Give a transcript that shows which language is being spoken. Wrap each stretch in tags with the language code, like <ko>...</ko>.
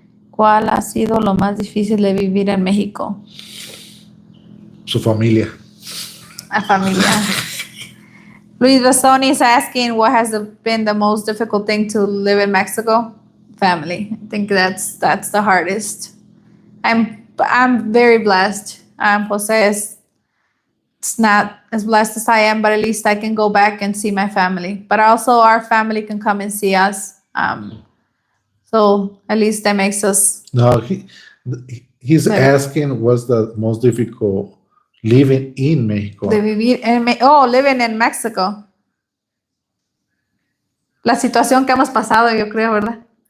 <es>¿Cuál ha sido lo más difícil de vivir en México? Su familia. A familia.</es> <en>Luis Bisoni is asking what has been the most difficult thing to live in Mexico? Family. I think that's the hardest. I'm very blessed. Jose is it's not as blessed as I am, but at least I can go back and see my family. But also our family can come and see us. So at least that makes us No, he's better. asking what's the most difficult living in Mexico. Living in Mexico.</en> <es>La situación que hemos pasado, yo creo, ¿verdad?</es>